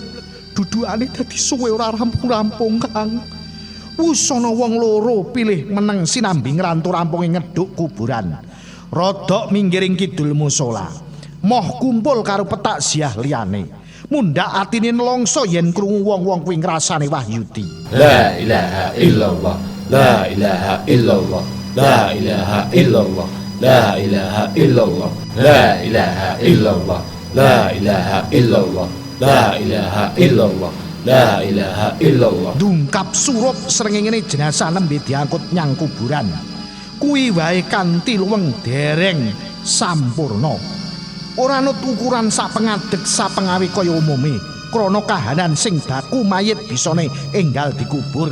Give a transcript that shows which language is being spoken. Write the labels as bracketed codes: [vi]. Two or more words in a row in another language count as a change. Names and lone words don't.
[jv] Dudukane dadi suwe ora rampung-rampung, Kang. Wus ana wong loro pilih meneng sinambi ngrantu rampunge ngeduk kuburan. Rodok minggiring kidul musala. Moh kumpul karo petakziah liyane. Mundhak atine nelongso yen krungu wong-wong kuwi ngrasani Wahyudi. [ar] لا إله إلا الله. لا إله إلا الله. لا إله إلا الله. لا إله إلا الله. لا إله إلا الله. لا إله إلا الله. لا إله إلا الله. لا إله إلا الله. [jv] Dungkap surup srengenge jenazah nembe diangkut nyang kuburan. Kuwi wae kanthi luweng dereng sampurna. Ora nut ukuran sapengadeg sapengawi kaya umume. Krana kahanan sing baku mayit bisane enggal dikubur.